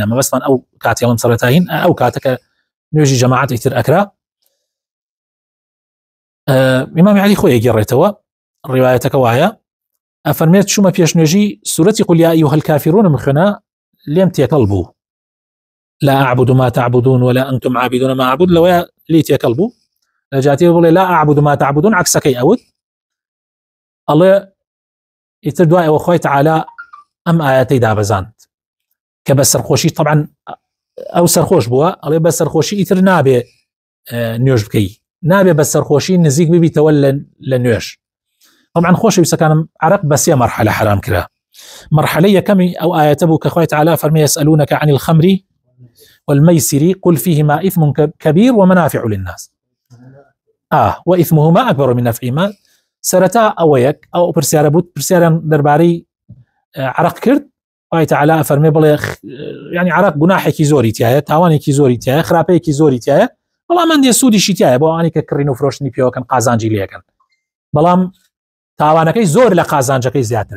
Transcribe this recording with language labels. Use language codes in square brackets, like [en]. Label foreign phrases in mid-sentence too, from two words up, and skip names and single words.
[ckb] مەبەستمان ئەو کاتێڵم سەرەتاین ئەو کاتەکە نوێژی جەماعەت ئیتر ئەکرا. ئیمامی عەلی خۆی گێڕێتەوە، ڕیوایەتەکە وایە ئەفەرمێت چوومە پێشنوێژی سورەتی [ar] قل یا ئەیها الکافرون [ckb] مخوێنە، لێم تێکەڵ بوو، [ar] لا أعبد ما تعبدون ولا أنتم عابدون ما أعبد، [ckb] لەوەیە لی تێکەڵ بوو. لە جاتێ بڵێ [ar] لا أعبد ما تعبدون [ckb] عکسەکەی ئەوت، ئەڵێ ئیتر دوای ئەوە خوای تەعالا ئەم ئاەتەی دابەزاند کە بە سەرخۆشی طبعاً ئەو سەرخۆش بووە، ئەڵێ بە سەرخۆشی ئیتر نابێ نوێژ بکەی، نابێ بە سەرخۆشی نزیک ببیتەوە لە نوێژ. طبعاً خۆشەویستەکانم عەرەق بە سێ مەرحەلە حرام کرا. مەرحەلەی یەکەمی ئەو ئاەتە بوو کە خوای تەعالا فەرمێ [ar] يسألونك عن الخمر والميسر قل فيهما إثم كبير ومنافع للناس وإثمهما أكبر من نفعهما. [ckb] سەرەتا ئەوەیەک ئەو پرسیارە بوو، پرسیاریان دەربارەی عەرەق کرد، خوای تەعالا فەرمێ بڵێ یعنی عەرەق گوناحێکی زۆری تایە، تاوانێکی زۆری تایە، خراپەیەکی زۆری تایە، بەڵام هەندێ سوودیشی تایە بۆ ئەوانی کە کڕین و فرۆشتنی پێوەکەن قازانجی لێەکەن، بەڵام تاوانەکەی زۆر لە قازانجەکەی زیاترە.